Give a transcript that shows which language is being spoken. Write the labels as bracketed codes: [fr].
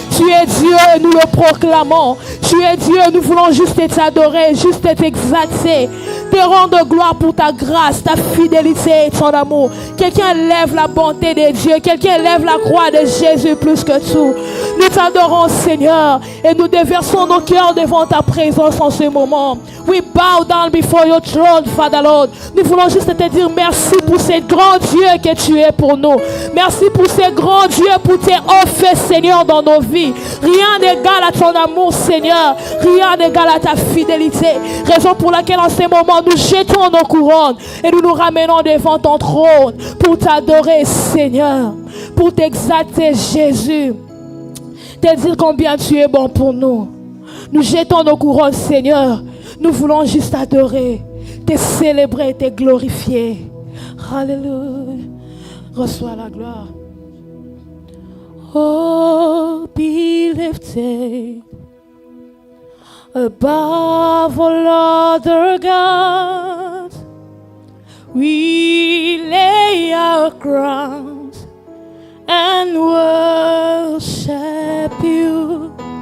[fr] Tu es Dieu et nous le proclamons. Tu es Dieu, nous voulons juste t'adorer, juste t'exalter. Te rendre gloire pour ta grâce, ta fidélité et ton amour. Quelqu'un lève la bonté de Dieu. Quelqu'un lève la croix de Jésus plus que tout. Nous t'adorons Seigneur et nous déversons nos cœurs devant ta présence en ce moment. [en] We bow down before your throne, Father Lord. [fr] Nous voulons juste te dire merci pour ces grands dieux que tu es pour nous. Merci pour ces grands dieux, pour tes offres, Seigneur, dans nos vies. Rien n'égale à ton amour, Seigneur. Rien n'égale à ta fidélité. Raison pour laquelle en ce moment, nous jetons nos couronnes et nous nous ramenons devant ton trône pour t'adorer, Seigneur. Pour t'exalter, Jésus. Te dire combien tu es bon pour nous. Nous jetons nos couronnes, Seigneur. Nous voulons juste adorer, te célébrer, te glorifier. Alléluia. Reçois la gloire. [en] Oh, be lifted above all other gods. We lay our crowns and worship you.